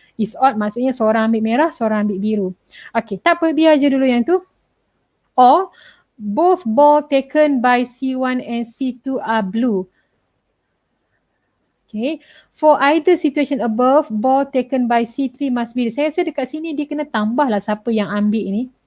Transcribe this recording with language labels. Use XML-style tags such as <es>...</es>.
<en>Is odd</en> <ms>maksudnya seorang ambil merah, seorang ambil biru. Okay, tak apa, biar je dulu yang tu.</ms> <en>Or both ball taken by C1 and C2 are blue. Okay, for either situation above, ball taken by C3 must be.</en> <ms>Saya rasa dekat sini dia kena tambahlah siapa yang ambil ini.</ms>